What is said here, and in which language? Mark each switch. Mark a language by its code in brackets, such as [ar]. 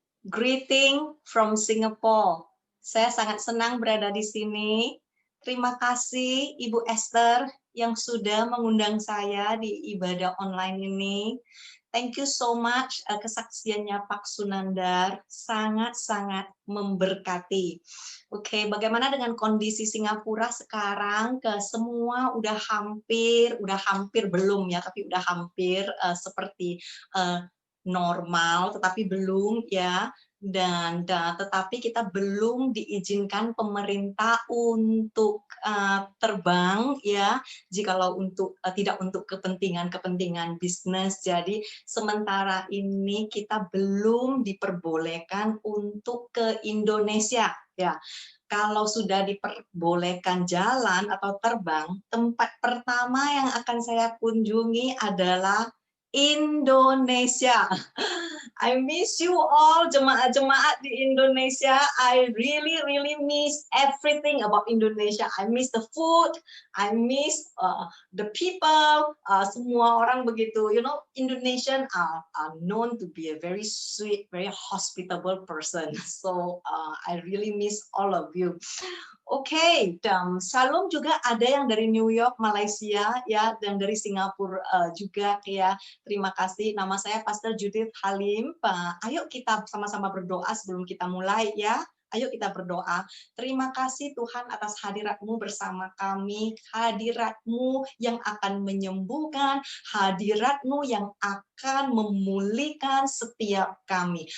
[en] Greeting from Singapore. [id] Saya sangat senang berada di sini. Terima kasih Ibu Esther yang sudah mengundang saya di ibadah online ini. [en] Thank you so much, [id] kesaksiannya Pak Sunandar sangat-sangat memberkati. Oke, bagaimana dengan kondisi Singapura sekarang? Semua udah hampir belum ya, tapi udah hampir seperti normal, tetapi belum ya. Tetapi kita belum diizinkan pemerintah untuk terbang ya, jikalau tidak untuk kepentingan bisnis. Jadi sementara ini kita belum diperbolehkan untuk ke Indonesia ya. Kalau sudah diperbolehkan jalan atau terbang, tempat pertama yang akan saya kunjungi adalah Indonesia. [en] I miss you all, [id] jemaat-jemaat di Indonesia. [en] I really miss everything about Indonesia. I miss the food, I miss the people. [id] Semua orang begitu, [en] you know, Indonesian are known to be a very sweet, very hospitable person. So I really miss all of you. [id] Oke, dan Shalom juga ada yang dari New York, Malaysia, ya, dan dari Singapura juga, ya. Terima kasih. Nama saya Pastor Judith Halim. Ayo kita sama-sama berdoa sebelum kita mulai, ya. Ayo kita berdoa. Terima kasih Tuhan atas hadirat-Mu bersama kami, hadirat-Mu yang akan menyembuhkan, hadirat-Mu yang akan memulihkan setiap kami.